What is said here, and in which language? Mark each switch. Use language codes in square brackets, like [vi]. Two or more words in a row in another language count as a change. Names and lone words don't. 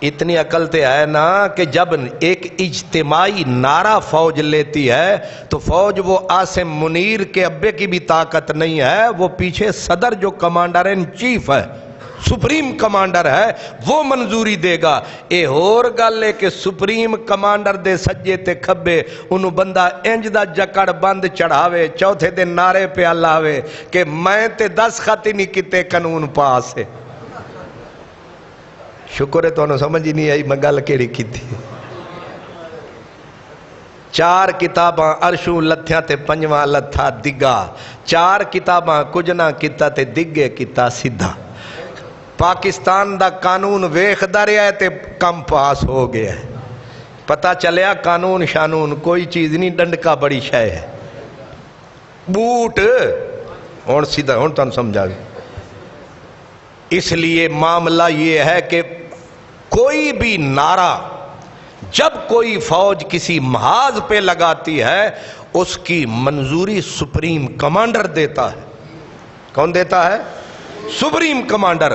[ur] اتنی عقل تے ہے نا کہ جب ایک اجتماعی نعرہ فوج لیتی ہے تو فوج وہ عاصم منیر کے ابے کی بھی طاقت نہیں ہے، وہ پیچھے صدر جو [en] commander in chief [ur] ہے، [en] supreme commander [ur] ہے، وہ منظوری دے گا۔ [pa] اے اور گل ہے کہ [en] supreme commander [pa] دے سجے تے کھبے انہوں بندہ انج دا جکڑ بند چڑھاوے، چوتھے دن نعرے پہ لاوے کہ میں تے 10 خط ہی نہیں کیتے قانون پاس ہے۔ شکر ہے تو انہوں سمجھ ہی نہیں آئی میں گل کیڑی کی تھی۔ 4 کتاباں عرشوں لتھیاں تے 5واں لتھا دگا، 4 کتاباں کچھ نہ کیتا تے دگے کیتا سیدھا۔ پاکستان دا قانون ویکھدا رہیا ہے تے کم پاس ہو گیا ہے، پتہ چلیا قانون شانون کوئی چیز نہیں، ڈنڈکا بڑی شے ہے، بوٹ ہون سیدھا ہون تانوں سمجھا گیا۔ [ur] اس لیے معاملہ یہ ہے کہ کوئی بھی نعرہ جب کوئی فوج کسی محاذ پہ لگاتی ہے اس کی منظوری [en] supreme commander [ur] دیتا ہے۔ کون دیتا ہے؟ [en] supreme commander.